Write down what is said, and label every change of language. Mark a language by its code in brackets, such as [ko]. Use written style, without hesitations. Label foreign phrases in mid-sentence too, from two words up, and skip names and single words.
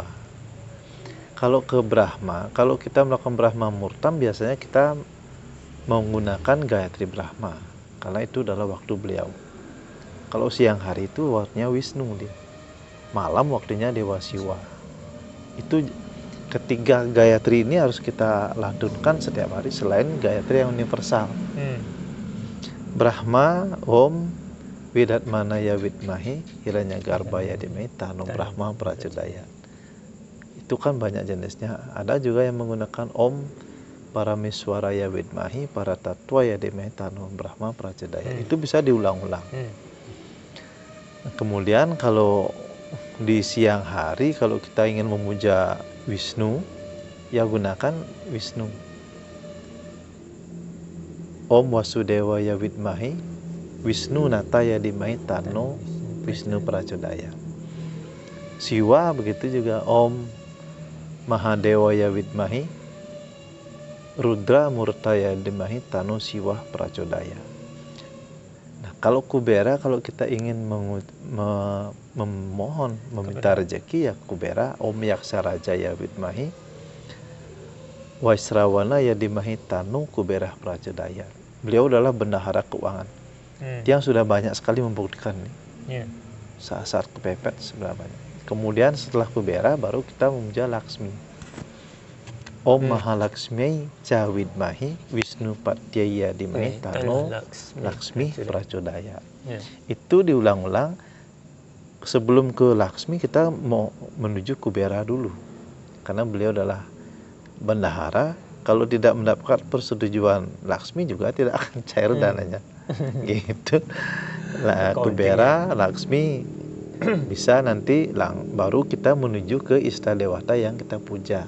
[id] Kalau ke Brahma, kalau kita melakukan Brahma Murtam, biasanya kita menggunakan Gayatri Brahma, karena itu adalah waktu beliau. Kalau siang hari itu waktunya Wisnu, malam waktunya Dewa Siwa. Itu ketiga Gayatri ini harus kita lantunkan setiap hari selain Gayatri yang universal. [sa] ब्रह्म, ॐ, विदत्मनय विद्महि, हिरण्यगर्भाय धीमहि, तनो ब्रह्म प्रचोदय. [id] Itu kan banyak jenisnya. Ada juga yang menggunakan [sa] ॐ परमेश्वराय विद्महि, परतत्त्वाय धीमहि, तनो ब्रह्म प्रचोदय. [id] Itu bisa diulang-ulang. Kemudian kalau di siang hari, kalau kita ingin memuja Wisnu, ya gunakan Wisnu. [sa] ॐ वासुदेवाय विद्महि, विष्णु नताय धीमहि, तनो विष्णु प्रचोदय. [id] Siwa begitu juga, [sa] ॐ महादेवाय विद्महि, रुद्र मूर्ताय धीमहि, तनो शिव प्रचोदय. [id] Nah, kalau Kubera, kalau kita ingin memohon, meminta rezeki, ya Kubera, [sa] ॐ यक्षराजाय विद्महि, वैश्रवणाय धीमहि, तनो कुबेर प्रचोदय. [id] Beliau adalah bendahara keuangan. Dia sudah banyak sekali membuktikan nih. Saat-saat kepepet sebenarnya banyak. Kemudian setelah Kubera baru kita memuja Laksmi. [sa] ॐ महालक्ष्मी च विद्महि, विष्णु पत्याय धीमहि, तनो लक्ष्मी प्रचोदय. [id] Itu diulang-ulang. Sebelum ke Laksmi kita mau menuju Kubera dulu, karena beliau adalah bendahara. Kalau tidak mendapat persetujuan Laksmi juga tidak akan cair dananya. Gitu. Kubera, Laksmi bisa nanti baru kita menuju ke Istadewata yang kita puja.